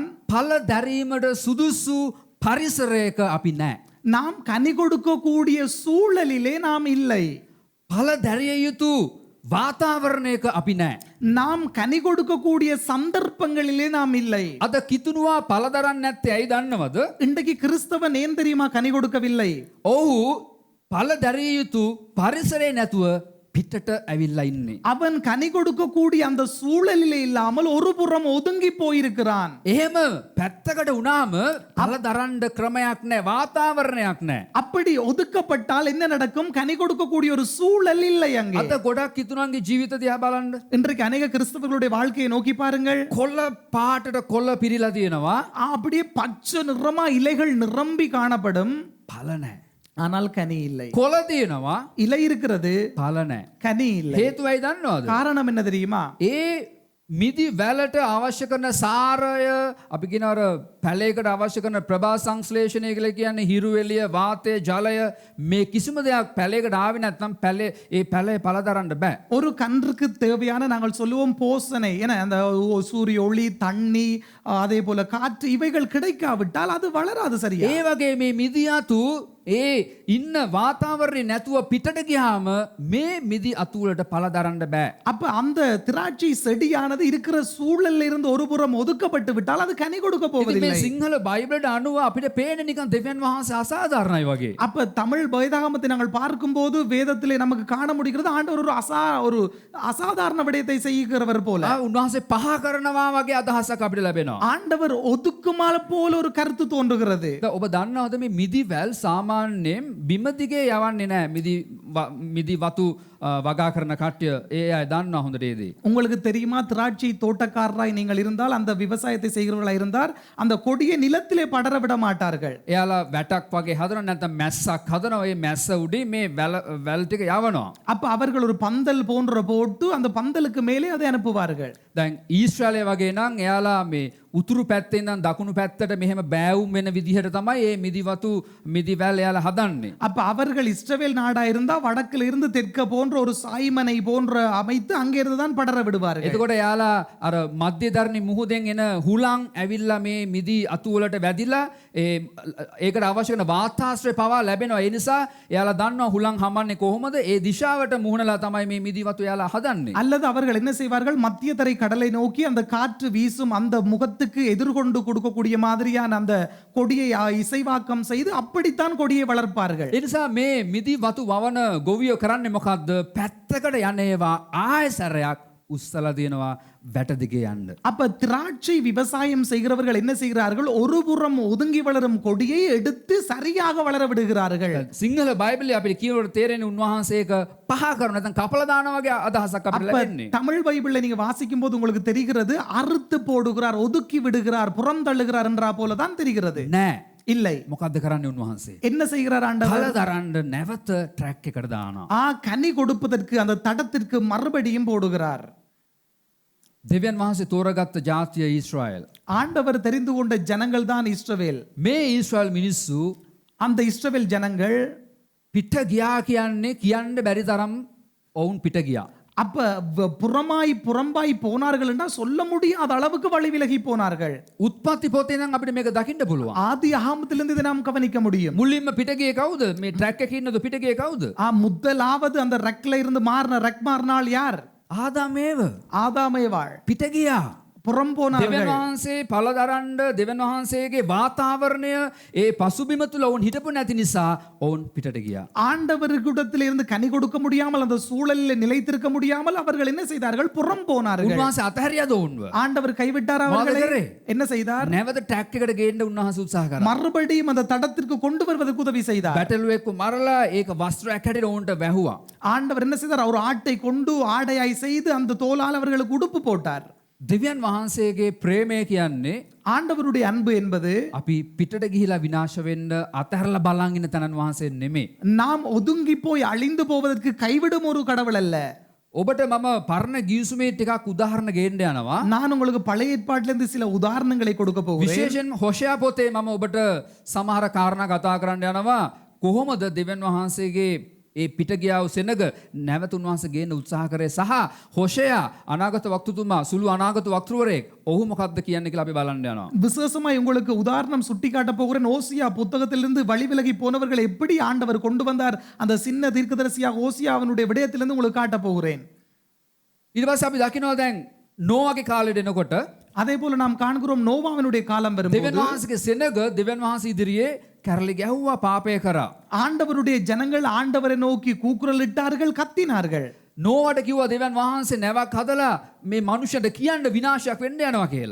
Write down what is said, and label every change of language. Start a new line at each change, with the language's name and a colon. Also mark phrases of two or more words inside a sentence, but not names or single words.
Sinhala: පළ දැරීමට සුදුසු පරිසරයක අපි නැහැ.
Tamil: நாம் கனி கொடுக்கக்கூடிய சூழலிலே நாம் இல்லை.
Sinhala: පළ දැරිය යුතු වාතාවරණයක අපි නැහැ.
Tamil: நாம் கனி கொடுக்கக்கூடிய சந்தர்ப்பங்களிலே நாம் இல்லை.
Sinhala: අද කිතුණුවා පළ දරන්නේ නැත්තේ ඇයි දන්නවද?
Tamil: இன்றைக்கு கிறிஸ்தவன் ஏன் தெரியுமா கனி கொடுக்கவில்லை?
Sinhala: ඔහු පළ දැරිය යුතු පරිසරේ නැතුව පිටට ඇවිල්ලා ඉන්නේ.
Tamil: அவன் கனி கொடுக்கக்கூடிய அந்த சூழலிலே இல்லாமல் ஒரு புறம் ஒதுங்கி போயிருக்கிறான்.
Sinhala: එහෙම පැත්තකට වුණාම පළ දරන්න ක්‍රමයක් නැහැ, වාතාවරණයක් නැහැ.
Tamil: அப்படி ஒதுக்கப்பட்டால் என்ன நடக்கும்? கனி கொடுக்கக்கூடிய ஒரு சூழல் இல்லை அங்கே.
Sinhala: අද ගොඩක් කිතුණන්ගේ ජීවිත දිහා බලන්න.
Tamil: இன்றைக்கு அநேக கிறிஸ்தவர்களுடைய வாழ்க்கையை நோக்கி பாருங்கள்.
Sinhala: කොළ පාටට කොළ පිරීලා තියෙනවා.
Tamil: அப்படியே பச்சை நிறமா இலைகள் நிரம்பி காணப்படும்.
Sinhala: පළ නැහැ.
Tamil: ஆனால் கனி இல்லை.
Sinhala: කොළ තියෙනවා.
Tamil: இலை இருக்கிறது,
Sinhala: පළ නැහැ.
Tamil: கனி இல்லை.
Sinhala: හේතුවයි දන්නවද?
Tamil: காரணம் என்ன தெரியுமா?
Sinhala: ඒ මිදි වැලට අවශ්‍ය කරන සාරය අපි කියන අර පැලයකට අවශ්‍ය කරන ප්‍රභා සංශ්ලේෂණය කියලා කියන්නේ හිරු එළිය වාතය ජලය මේ කිසිම දෙයක් පැලයකට ආවේ නැත්නම් ඒ පැලේ පළ දරන්න බෑ.
Tamil: ஒரு கன்றுக்கு தேவையான நாங்கள் சொல்லுவோம் போஷணை என அந்த சூரிய ஒளி தண்ணி அதே போல காற்று இவைகள் கிடைக்காவிட்டால் அது வளராது சரியா.
Sinhala: ඒ වගේ මේ මිදියතු ඒ ඉන්න වාතාවරණේ නැතුව පිටට ගියාම මේ මිදි අතු වලට පළ දරන්න බෑ.
Tamil: அப்ப அந்த திராட்சை செடியானது இருக்கிற சூழல்ல இருந்து ஒரு புறம் ஒதுக்கப்பட்டு விட்டால் அது கனி கொடுக்க போவதில்லை.
Sinhala: මේ සිංහල බයිබලට අනුව අපිට පේන්නේ නිකන් දෙවියන් වහන්සේ අසාධාරණයි වගේ.
Tamil: அப்ப தமிழ் வேதாகமத்தை நாங்கள் பார்க்கும்போது வேதத்திலே நமக்கு காண முடிகிறது ஆண்டவர் ஒரு அசாதாரண விடயத்தை செய்கிறவர் போல.
Sinhala: උන්වහන්සේ පහ කරනවා වගේ අදහසක් අපිට ලැබෙනවා.
Tamil: ஆண்டவர் ஒதுக்குமால போல ஒரு கருத்து தோன்றுகிறது.
Sinhala: ඔබ දන්නවද මේ මිදි වැල් සාමාන්‍යයෙන් බිම දිගේ යවන්නේ නැහැ. මිදි වතු වගා කරන කට්ටිය ඒ අය දන්නවා හොඳට ඒ දේ.
Tamil: உங்களுக்கு தெரியுமா திராட்சை தோட்டக்காரராய் நீங்கள் இருந்தால் அந்த விவசாயத்தை செய்கிறவர்களா இருந்தால் அந்த கொடியை நிலத்திலே படர விட மாட்டார்கள்.
Sinhala: එයාලා වැටක් වගේ හදනවා නැත්නම් මැස්සක් හදනවා. ඒ මැස්ස උඩින් මේ වැල් ටික යවනවා.
Tamil: அப்ப அவர்கள் ஒரு பந்தல் போன்ற போட்டு அந்த பந்தலுக்கு மேலே அதை அனுப்புவார்கள்.
Sinhala: දැන් ඊශ්‍රායලය වගේ නම් එයාලා මේ උතුරු පැත්තේ ඉඳන් දකුණු පැත්තට මෙහෙම බෑවුම් වෙන විදිහට තමයි මේ මිදි වැල් එයාලා හදන්නේ.
Tamil: அப்ப அவர்கள் இஸ்ரவேல் நாடா இருந்தா வடக்குல இருந்து தெற்க போன்ற போன்ற ஒரு சாய்மனை போன்ற அமைத்து அங்கிருந்து தான் படர விடுவார்கள்.
Sinhala: එතකොට යාලා අර මධ්‍යධරණි මුහුදෙන් එන හුලං ඇවිල්ලා මේ මිදි අතු වලට වැදිලා ඒකට අවශ්‍ය කරන වාතාශ්‍රය පවා ලැබෙනවා. ඒ නිසා යාලා දන්නවා හුලං හමන්නේ කොහොමද? ඒ දිශාවට මුහුණලා තමයි මේ මිදි වතු යාලා හදන්නේ.
Tamil: அல்லது அவர்கள் என்ன செய்வார்கள், மத்திய தரை கடலை நோக்கி அந்த காற்று வீசும் அந்த முகத்துக்கு எதிர்கொண்டு கொடுக்கக்கூடிய மாதிரியான அந்த கொடியை இசைவாக்கம் செய்து அப்படித்தான் கொடியை வளர்ப்பார்கள்.
Sinhala: ඒ නිසා මේ මිදි වතු වවන ගොවියෝ කරන්නේ මොකද්ද? පැත්තකට යන ඒවා ආයසරයක් උස්සලා දෙනවා වැට දිගේ යන්න.
Tamil: அப்ப திராட்சை விவசாயம் செய்கிறவர்கள் என்ன செய்கிறார்கள், ஒரு புறம் ஒதுங்கி வளரும் கொடியை எடுத்து சரியாக வளர விடுகிறார்கள்.
Sinhala: සිංහල බයිබලයේ අපිට කියනකොට තේරෙන්නේ උන්වහන්සේක පහ කරන නැත්නම් කපලා දානවා වගේ අදහසක් අපිට ලැබෙන්නේ.
Tamil: தமிழ் பைபிள்ல நீங்க வாசிக்கும் போது உங்களுக்கு தெரிகிறது, அறுத்து போடுகிறார், ஒதுக்கி விடுகிறார், புறம் தள்ளுகிறார் என்றா போலதான் தெரிகிறது.
Sinhala: නෑ.
Tamil: இல்லை.
Sinhala: මොකද්ද කරන්නේ උන්වහන්සේ?
Tamil: என்ன செய்கிறார் ஆண்டவர்?
Sinhala: කල දරන්න නැවත ට්‍රැක් එකට දානවා.
Tamil: கனி கொடுப்பதற்கு அந்த தடத்திற்கு மறுபடியும் போடுகிறார்.
Sinhala: දෙවියන් වහන්සේ තෝරගත්ත ජාතිය ඊශ්‍රායල්.
Tamil: ஆண்டவர் தெரிந்து கொண்ட ஜனங்கள் தான் இஸ்ரவேல்.
Sinhala: මේ ඊශ්‍රායල් මිනිස්සු
Tamil: அந்த இஸ்ரவேல் ஜனங்கள்
Sinhala: පිට ගියා කියන්නේ කියන්න බැරි තරම් ඔවුන් පිට ගියා.
Tamil: அப்ப புறம்பாய் போனார்கள் என்றால் சொல்ல முடியாத அளவுக்கு வழி விலகி போனார்கள்.
Sinhala: උත්පත්ති පොතේ නම් අපිට මේක දකින්න පුළුවන්.
Tamil: ஆதி ஆகமத்திலிருந்து இதை நாம் கவனிக்க முடியும்.
Sinhala: මුලින්ම පිට ගියේ කවුද? මේ ට්‍රැක් එකේ ඉන්නද පිට ගියේ කවුද?
Tamil: முதலாவது அந்த ரெக்ல இருந்து ரெக் மாறினால் யார்?
Sinhala: ආදාමේව.
Tamil: ஆதாமேவாள்
Sinhala: පිට ගියා.
Tamil: புறம்
Sinhala: දෙවියන්
Tamil: போனார்கள்.
Sinhala: වහන්සේ පළ දරන්න දෙවියන් වහන්සේගේ වාතාවරණය ඒ පසුබිම තුල ඔවුන් හිටපු නැති නිසා ඔවුන් පිටට ගියා.
Tamil: ஆண்டவர்களிடத்தில் இருந்து கனி கொடுக்க முடியாமல், அந்த சூழலில் நிலைத்திருக்க முடியாமல் அவர்கள் என்ன செய்தார்கள்? புறம் போனார்கள்.
Sinhala: උන්වහන්සේ අතහැරියාද ඔවුන්ව?
Tamil: ஆண்டவர் கைவிட்டார் அவர்களை?
Sinhala: මොකද කරේ?
Tamil: என்ன செய்தார்?
Sinhala: නැවත ට්‍රැක් එකට ගේන්න උන්වහන්සේ උත්සාහ කරා.
Tamil: மறுபடியும் அந்த தடத்திற்கு கொண்டு வருவதற்கு உதவி செய்தார்.
Sinhala: බැටළුවෙක්ව මරලා ඒක වස්ත්‍රයක් හැටියට ඔවුන්ට වැහුවා.
Tamil: ஆண்டவர் என்ன செய்தார்? ஒரு ஆட்டை கொண்டு ஆடையாய் செய்து அந்த தோலால் அவர்களுக்கு உடுப்பு போட்டார்.
Sinhala: දෙවියන් වහන්සේගේ ප්‍රේමය කියන්නේ
Tamil: ஆண்டவருடைய அன்பு என்பது
Sinhala: අපි පිටට ගිහිලා විනාශ වෙන්න අතහැරලා බලන් ඉන්න තනන් වහන්සේ නෙමෙයි.
Tamil: நாம் ஒதுங்கி போய் அழிந்து போவதற்கு கைவிடும் ஒரு கடவுள் அல்ல.
Sinhala: ඔබට මම පරණ ගිවිසුමේ ටිකක් උදාහරණ ගේන්න යනවා.
Tamil: நான் உங்களுக்கு பழைய ஏற்பாட்டிலிருந்து சில உதாரணங்களை கொடுக்க போகிறேன்.
Sinhala: විශේෂයෙන් හොෂයා පොතේ මම ඔබට සමහර කාරණා කතා කරන්න යනවා. කොහොමද දෙවියන් වහන්සේගේ ඒ පිට ගියා වූ සෙනග නැවත උන්වහන්සේ ගේන්න උත්සාහ කරේ සහ හොෂයා අනාගත වක්තුතුමා සුළු අනාගත වක්තෘවරයෙක් ඔහු මොකක්ද කියන්නේ කියලා අපි බලන්න යනවා.
Tamil: விசேஷமாய் உங்களுக்கு உதாரணம் சுட்டி காட்ட போகிறேன். ஓசியா புத்தகத்திலிருந்து வழி விலகி போனவர்களை எப்படி ஆண்டவர் கொண்டு வந்தார், அந்த சின்ன தீர்க்கதரிசியாக ஓசியாவினுடைய விடயத்திலிருந்து உங்களுக்கு காட்ட போகிறேன்.
Sinhala: ඊට පස්සේ අපි දකිනවා දැන් නෝවාගේ කාලෙට එනකොට
Tamil: அதே போல நாம் காண்கிறோம், நோவாவினுடைய காலம் வரும்போது
Sinhala: දෙවියන් වහන්සේගේ සෙනග දෙවියන් වහන්සේ ඉදිරියේ කැරලි ගැහුවා පාපය කරා.
Tamil: ஆண்டவருடைய ஜனங்கள் ஆண்டவரை நோக்கி கூக்குரலிட்டார்கள், கத்தினார்கள்.
Sinhala: නෝවට කිව්වා දෙවියන් වහන්සේ නැවක් හදලා මේ මනුෂ්‍යයට කියන්න විනාශයක් වෙන්න යනවා කියලා.